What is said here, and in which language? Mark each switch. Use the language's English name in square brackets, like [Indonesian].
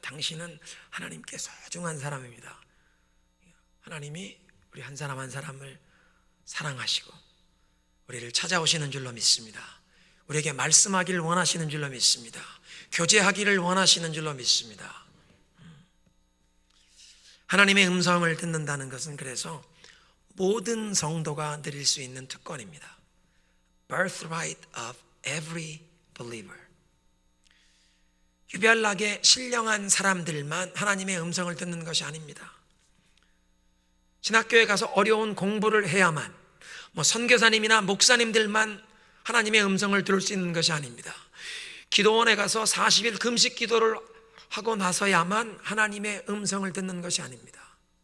[Korean] 당신은 하나님께 소중한 사람입니다. 하나님이 우리 한 사람 한 사람을 사랑하시고 우리를 찾아오시는 줄로 믿습니다. 우리에게 말씀하기를 원하시는 줄로 믿습니다. 교제하기를 원하시는 줄로 믿습니다. 하나님의 음성을 듣는다는 것은 그래서 모든 성도가 누릴 수 있는 특권입니다. [English] Birthright of every believer. [Korean] 유별나게 신령한 사람들만 하나님의 음성을 듣는 것이 아닙니다. 신학교에 가서 어려운 공부를 해야만, 선교사님이나 목사님들만 하나님의 음성을 들을 수 있는 것이 아닙니다. 기도원에 가서 40일 금식 기도를 하고 나서야만 하나님의 음성을 듣는 것이 아닙니다.